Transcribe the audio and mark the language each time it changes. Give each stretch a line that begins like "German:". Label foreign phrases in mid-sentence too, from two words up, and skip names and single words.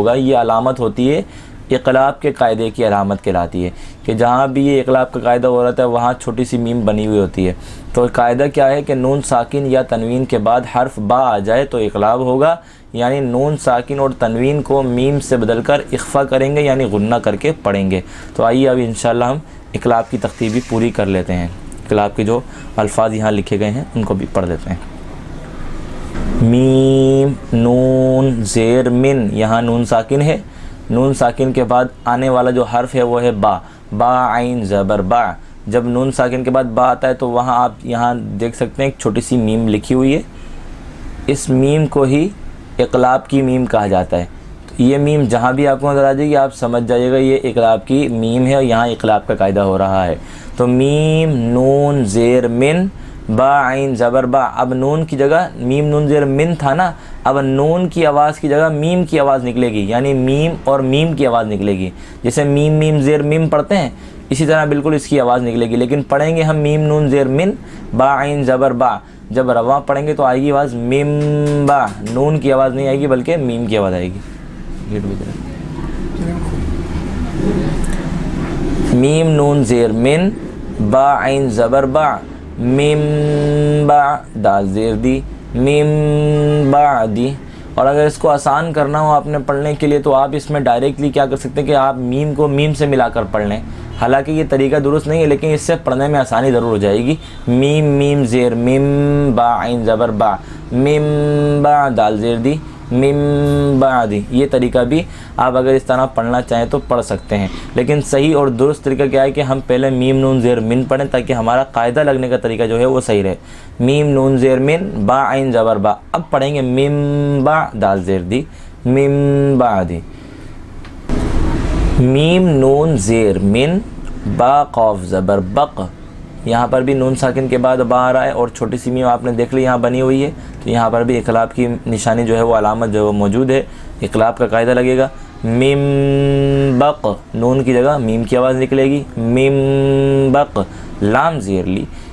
Urdu: ہوگا یہ علامت ہوتی ہے اقلاب کے قاعدے کی علامت کہلاتی ہے کہ جہاں بھی یہ اقلاب کا قاعدہ ہو رہا ہے وہاں چھوٹی سی میم بنی ہوئی ہوتی ہے تو قاعدہ کیا ہے کہ نون ساکن یا تنوین کے بعد حرف با آ جائے تو اقلاب ہوگا یعنی نون ساکن اور تنوین کو میم سے بدل کر اخفا کریں گے یعنی غنہ کر کے پڑھیں گے تو آئیے اب انشاءاللہ ہم اقلاب کی ترتیبی پوری کر لیتے ہیں اقلاب کے جو الفاظ یہاں لکھے گئے ہیں ان کو بھی پڑھ لیتے ہیں میم نون زیر من یہاں نون ساکن ہے نون ساکن کے بعد آنے والا جو حرف ہے وہ ہے با با عین زبر با جب نون ساکن کے بعد با آتا ہے تو وہاں آپ یہاں دیکھ سکتے ہیں ایک چھوٹی سی میم لکھی ہوئی ہے اس میم کو ہی اقلاب کی میم کہا جاتا ہے تو یہ میم جہاں بھی آپ کو نظر آ جائے گی آپ سمجھ جائیے گا یہ اقلاب کی میم ہے اور یہاں اقلاب کا قاعدہ ہو رہا ہے تو میم نون زیر من با عین زبر با اب نون کی جگہ میم نون زیر من تھا نا اب نون کی آواز کی جگہ میم کی آواز نکلے گی یعنی میم اور میم کی آواز نکلے گی جیسے میم میم زیر میم پڑھتے ہیں اسی طرح بالکل اس کی آواز نکلے گی لیکن پڑھیں گے ہم میم نون زیر من با عین زبر با جب رواں پڑھیں گے تو آئے گی آواز میم با نون کی آواز نہیں آئے گی بلکہ میم کی آواز آئے گی میم نون زیر من با عین زبر با میم با دال زیر دی میم بعدی اور اگر اس کو آسان کرنا ہو آپ نے پڑھنے کے لیے تو آپ اس میں ڈائریکٹلی کیا کر سکتے ہیں کہ آپ میم کو میم سے ملا کر پڑھ لیں حالانکہ یہ طریقہ درست نہیں ہے لیکن اس سے پڑھنے میں آسانی ضرور ہو جائے گی میم میم زیر میم با عین زبر با میم با دال زیر دی میم بعدی یہ طریقہ بھی آپ اگر اس طرح پڑھنا چاہیں تو پڑھ سکتے ہیں لیکن صحیح اور درست طریقہ کیا ہے کہ ہم پہلے میم نون زیر من پڑھیں تاکہ ہمارا قاعدہ لگنے کا طریقہ جو ہے وہ صحیح رہے میم نون زیر من با عین زبر با اب پڑھیں گے میم با دال زیر دی میم بعدی میم نون زیر من با قاف زبر بق یہاں پر بھی نون ساکن کے بعد با آ رہا ہے اور چھوٹی سی میم آپ نے دیکھ لی یہاں بنی ہوئی ہے تو یہاں پر بھی اقلاب کی نشانی جو ہے وہ علامت جو ہے وہ موجود ہے اقلاب کا قاعدہ لگے گا میم بق نون کی جگہ میم کی آواز نکلے گی میم بق لام زیر لی